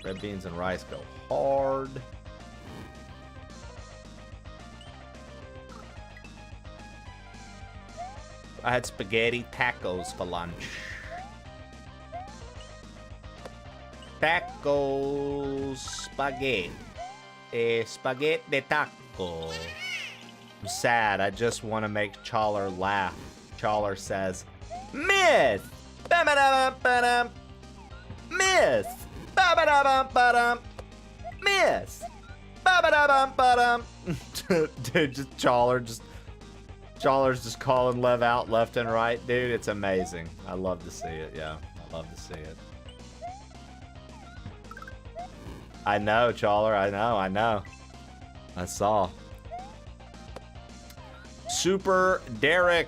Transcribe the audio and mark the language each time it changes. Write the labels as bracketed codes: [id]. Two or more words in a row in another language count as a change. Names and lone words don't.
[en] Red beans and rice go hard. I had spaghetti tacos for lunch. Tacos, spaghetti. Spaghetti taco. I'm sad. I just want to make Chawler laugh. Chawler says, Miss! Ba-ba-da-bum-ba-dum. Miss! Ba-ba-da-bum-ba-dum. Miss! Ba-ba-da-bum-ba-dum. Dude, just Chawler's just calling Lev out left and right. Dude, it's amazing. I love to see it, yeah. I love to see it. I know, Chawler. I know. I saw. Super Derek.